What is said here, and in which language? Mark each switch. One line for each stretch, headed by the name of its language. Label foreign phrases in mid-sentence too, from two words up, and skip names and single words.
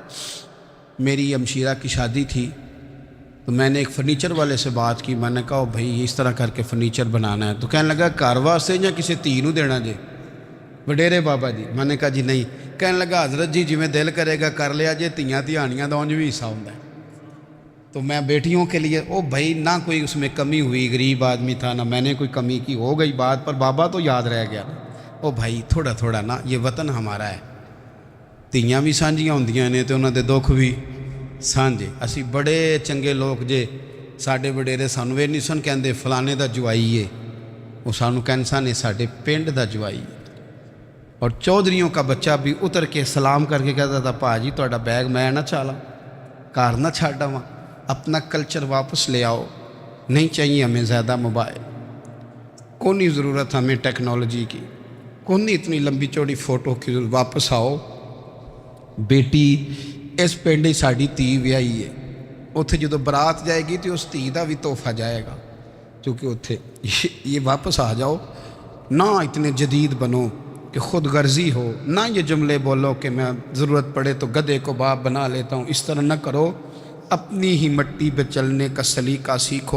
Urdu: میری ہمشیرہ کی شادی تھی تو میں نے ایک فرنیچر والے سے بات کی، میں نے کہا بھائی اس طرح کر کے فرنیچر بنانا ہے، تو کہنے لگا
Punjabi: گھر واسطے یا کسی تھی نو دینا جے؟
Urdu: وڈیرے بابا جی۔ میں نے کہا جی نہیں۔ کہنے لگا
Punjabi: حضرت جی جویں دل کرے گا کر لیا جے، تیاں تہانیاں دا اونج بھی حصہ ہوندا ہے،
Urdu: تو میں بیٹیوں کے لیے، او بھائی نہ کوئی اس میں کمی ہوئی، غریب آدمی تھا نہ میں نے کوئی کمی کی، ہو گئی بات، پر بابا تو یاد رہ گیا۔
Punjabi: او بھائی تھوڑا تھوڑا نا،
Urdu: یہ وطن ہمارا ہے،
Punjabi: تیاں بھی سانجیاں ہوندیاں نے تے انہاں دے دکھ بھی سانجے۔ اسی بڑے چنگے لوگ جے، ساڈے وڈیرے سانوں یہ نہیں سن کہندے فلانے دا جوائی ہے، وہ سانوں کہن سن ساڈے پنڈ دا جوائی ہے۔
Urdu: اور چودھریوں کا بچہ بھی اتر کے سلام کر کے کہتا تھا
Punjabi: پا جی تہاڈا بیگ میں نہ چالا، کار نہ چھڈ آواں،
Urdu: اپنا کلچر واپس لے آؤ، نہیں چاہیے ہمیں زیادہ موبائل، کونی ضرورت ہمیں ٹیکنالوجی کی، کونی اتنی لمبی چوڑی فوٹو کی، واپس آؤ۔
Punjabi: بیٹی اس پنڈ ہی ساڈی تھی ویائی ہے، اتھے جدو برات جائے گی تو اس تھی دا بھی تحفہ جائے گا،
Urdu: کیونکہ اتھے یہ واپس آ جاؤ، نہ اتنے جدید بنو کہ خود غرضی ہو، نہ یہ جملے بولو کہ میں ضرورت پڑے تو گدھے کو باپ بنا لیتا ہوں، اس طرح نہ کرو، اپنی ہی مٹی پہ چلنے کا سلیقہ سیکھو۔